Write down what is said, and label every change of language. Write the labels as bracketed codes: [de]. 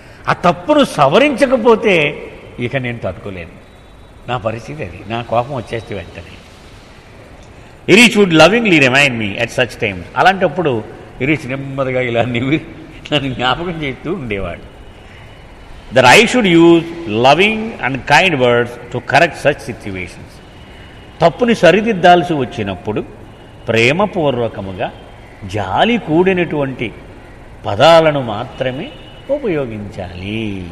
[te] ఆ తప్పును సవరించకపోతే ఇక నేను తట్టుకోలేను, నా పరిస్థితి అది, నా కోపం వచ్చేస్తే వెంటనే. ఇరీచ్ [en] Would lovingly remind me at such times. [te] అలాంటప్పుడు ఇరీచ్ నెమ్మదిగా ఇలా నన్ను జ్ఞాపకం చేస్తూ ఉండేవాడు. [en] that I should use loving and kind words to correct such situations. [te] తప్పుని సరిదిద్దాల్సి వచ్చినప్పుడు ప్రేమపూర్వకముగా జాలి కూడినటువంటి పదాలను మాత్రమే ఉపయోగించాలి.